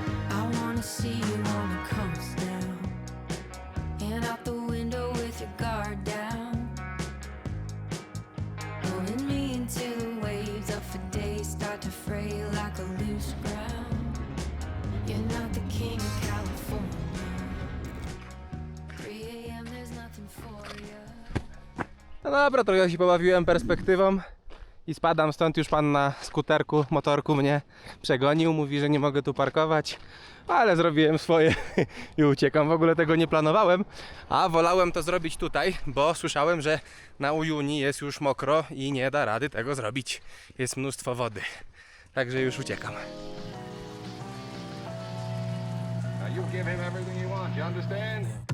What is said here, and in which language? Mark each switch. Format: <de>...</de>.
<en>I wanna see you on the coast now, and out the window with your guard down, pulling me into the waves of a day start to fray like a loose ground. You're not the king of California. 3 a.m. there's nothing for you.</en> <pl>No dobra, trochę się pobawiłem perspektywą i spadam stąd. Już pan na skuterku, motorku mnie przegonił, mówi, że nie mogę tu parkować, ale zrobiłem swoje i uciekam. W ogóle tego nie planowałem, a wolałem to zrobić tutaj, bo słyszałem, że na Uyuni jest już mokro i nie da rady tego zrobić. Jest mnóstwo wody, także już uciekam.</pl> <en>Now you give him everything he wants, you understand?</en>